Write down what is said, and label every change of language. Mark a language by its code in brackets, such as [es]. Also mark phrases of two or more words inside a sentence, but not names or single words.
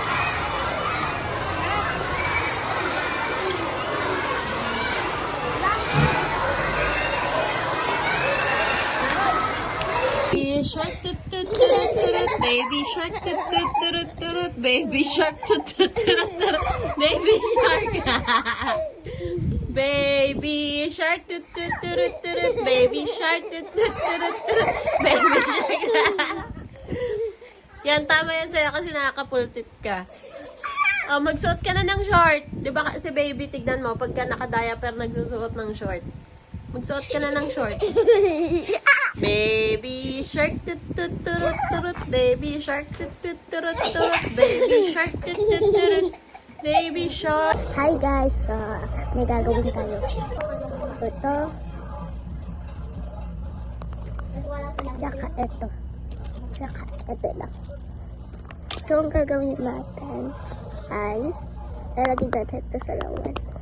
[en] Baby shark, tut tut turut turut. Baby shark, tut tut turut turut. Baby shark, tut tut turut turut. Baby shark. Baby shark, tut tut turut turut. Baby shark, tut tut turut turut. Baby shark. [tl] Yan, tama yan sa'yo kasi nakakapultit ka. Oh, magsuot ka na ng short. Di ba kasi baby, tignan mo, pagka naka-diaper, nagsusuot ng short. Magsuot ka na ng short. [en] Baby shark, tut tut turut turut. Baby shark, tut tut turut turut. Baby shark, tut tut turut. Baby shark. Hi guys, [tl] may gagawin tayo. Ito. Saka ito. Saka ito lang. So, ang gagawin natin ay lalagyan natin ito sa lawan.